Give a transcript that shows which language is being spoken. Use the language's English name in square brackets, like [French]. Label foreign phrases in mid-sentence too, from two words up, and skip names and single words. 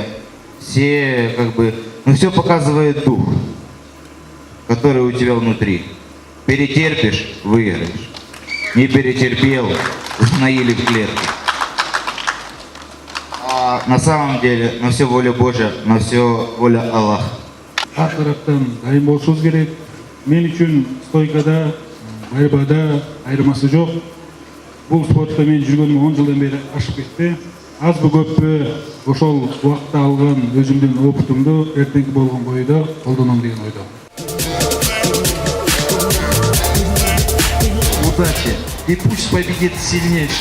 [Russian] все но все показывает дух, который у тебя внутри. Перетерпишь — выиграешь. Не перетерпел — установили в клетку. А на самом деле, на все воля Божья, на все воля Аллаха. [Kyrgyz] Ар тараптан дайым болушубуз керек. Мен үчүн стойкада, борьбада айырмасы жок. Бул спортто мен жүргөнүм 10 жылдан бери ашып кетти. Азбы көппү ошол убакта алган өзүмдүн опытымды эртеңки болгон бойдо колдоном деген ойдо. [Russian] удачи и пусть победит сильнейший.